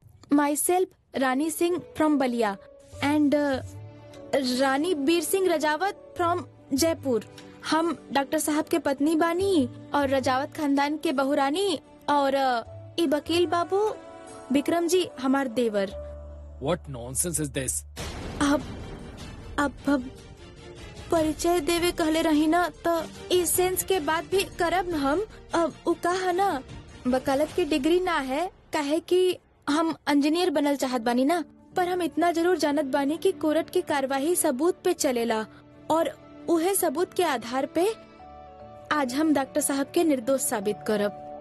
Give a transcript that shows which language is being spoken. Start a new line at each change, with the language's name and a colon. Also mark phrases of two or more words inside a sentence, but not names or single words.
English: My self Rani Singh from Ballia and Rani Bir Singh Rajawat from Jaipur.
Bhojpuri: हम डॉक्टर साहब के पत्नी बानी और रजावत खानदान के बहुरानी और ई वकील बाबू विक्रम जी हमार देवर।
English: What nonsense is this?
Bhojpuri: अब परिचय देवे कहले रही ना तो इस सेंस के बात भी करब न हम। अब उ कहा ना वकालत की डिग्री ना है, काहे कि हम इंजीनियर बनल चाहत बानी ना, पर हम इतना जरूर जानत बानी कि कोर्ट की कार्यवाही सबूत पे चलेला और उहे सबूत के आधार पे आज हम डॉक्टर साहब के निर्दोष साबित करब।